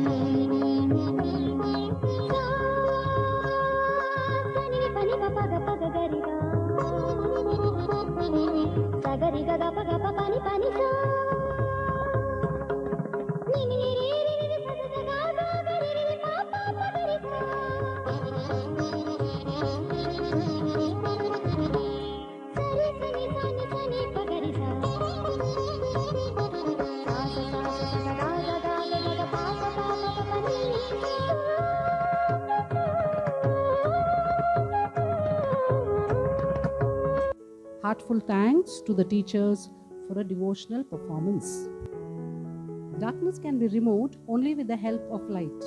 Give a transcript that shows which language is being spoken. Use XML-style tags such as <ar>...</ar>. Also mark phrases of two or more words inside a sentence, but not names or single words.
<en>सनि पनि पप ग गरि ग सगरि ग प पनि पनि सा नि नि रे रे रे स ग ग गरि रे प प गरि सा सरि सनि सनि सनि प गरि सा सा स सा स स ग ग ग ग प प प पनि Heartful thanks to the teachers for a devotional performance. Darkness can be removed only with the help of light.</en>